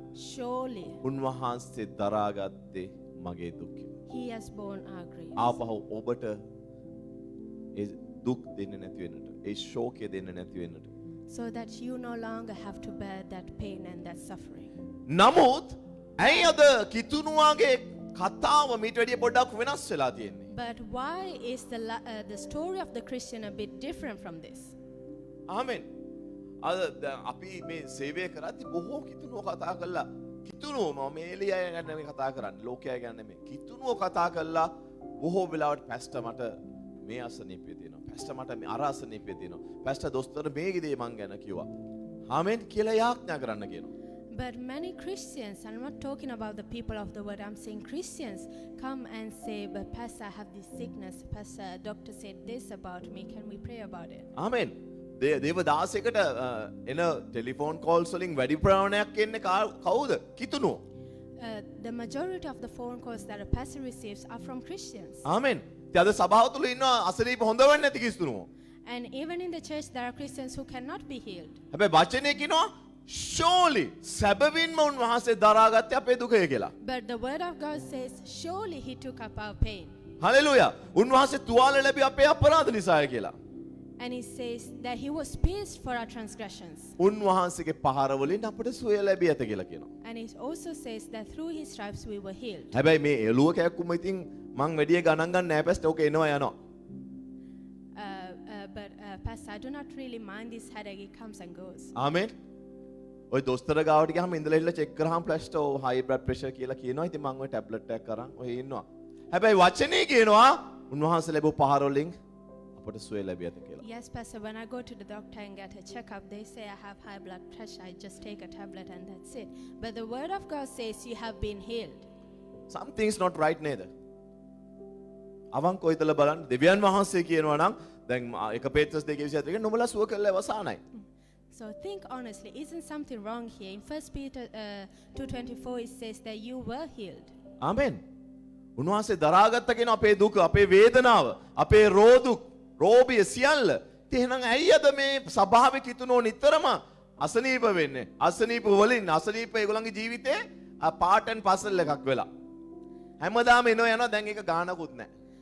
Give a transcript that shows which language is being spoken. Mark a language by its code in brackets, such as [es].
[en] Surely [si] උන්වහන්සේ දරාගත්තේ මගේ දුක. [en] he has borne our griefs. [si] ආපහු ඔබට ඒ දුක් දෙන්නේ නැති වෙන්නට. ඒ ශෝකය දෙන්නේ නැති වෙන්නට. [en] So that you no longer have to bear that pain and that suffering. [si] නමුත් ඇයි අද කිතුණුවාගේ කතාව මීට වැඩිය පොඩ්ඩක් වෙනස් වෙලා තියෙන්නේ? [en] But why is the story of the Christian a bit different from this? [si] ආමෙන්. අද අපි මේ සේවය කරද්දි බොහෝ කිතුණුව කතා කළා. කිතුණුව මම මේ එළිය ගැන නෙමෙයි කතා කරන්නේ. ලෝකයා ගැන නෙමෙයි. කිතුණුව කතා කළා බොහෝ වෙලාවට පැස්ටර් මට මේ අසනීපය තියෙනවා. පැස්ටර් මට මේ අර අසනීපය තියෙනවා. පැස්ටර් දොස්තර මේ දේ මං ගැන කිව්වා. ආමෙන් කියලා යාඥා කරන්න කියනවා. [en] But many Christians, I'm not talking about the people of the world, I'm saying Christians come and say, but Pastor, I have this sickness. Pastor, doctor said this about me. Can we pray about it? [si] ආමෙන්. දේව දාසයකට එන telephone calls වලින් වැඩි ප්‍රමාණයක් එන්නේ කවුද? කිතුණුව. [en] The majority of the phone calls that a pastor receives are from Christians. [si] ආමෙන්. ඉතින් අද සභාව තුල ඉන්න අසනීප හොඳ වෙන්නේ නැති කිතුණුව. [en] And even in the church, there are Christians who cannot be healed. [si] හැබැයි වචනේ කියනවා surely සැබවින්ම උන්වහන්සේ දරාගත්තේ අපේ දුකය කියලා. [en] But the word of God says, surely he took up our pain. [si] Hallelujah. උන්වහන්සේ තුවාල ලැබි අපේ අපරාධ නිසාය කියලා. [en] And he says that he was pierced for our transgressions. [si] උන්වහන්සේගේ පහර වලින් අපට සුවය ලැබී ඇත කියලා කියනවා. [en] And he also says that through his stripes we were healed. [si] හැබැයි මේ එළුව කැක්කුම ඉතින් මං වැඩිය ගණන් ගන්න නෑ පැස්ට ඕක එනවා යනවා. [en] But Pastor, I do not really mind this headache. It comes and goes. [si] ආමෙන්. ඔය දොස්තර ගාවට ගියාම ඉඳලා ඉල්ල චෙක් කරාම ප්ලස්ටර් හයි බ්ලඩ් ප්‍රෙෂර් කියලා කියනවා. ඉතින් මං ඔය ටැබ්ලට් එකක් අරන් ඔය ඉන්නවා. හැබැයි වචනේ කියනවා උන්වහන්සේ ලැබු පහර වලින් අපට සුවය ලැබී ඇත කියලා. [en] Yes, Pastor, when I go to the doctor and get a checkup, they say I have high blood pressure. I just take a tablet and that's it. But the word of God says you have been healed. Something's not right නේද? [si] අවංකව හිතලා බලන්න දෙවියන් වහන්සේ කියනවා නම් දැන් 1 පේත්‍රස් 2:27 නුඹලා සුව කළා වසානයි. [en] So think honestly, isn't something wrong here? In 1 Peter 2:24 it says that you were healed. [si] ආමෙන්. උන්වහන්සේ දරාගත්ත කියන අපේ දුක, අපේ වේදනාව, අපේ රෝගය සියල්ල. ඉතින් එහෙනම් ඇයි අද මේ සභාවේ කිතුනෝ නිතරම අසනීප වෙන්නේ? අසනීප වලින් අසනීප ඒගොල්ලන්ගේ ජීවිතේ පාට් ඇන්ඩ් පසල් එකක් වෙලා. හැමදාම එනවා යනවා දැන් ඒක ගානකුත් නැහැ.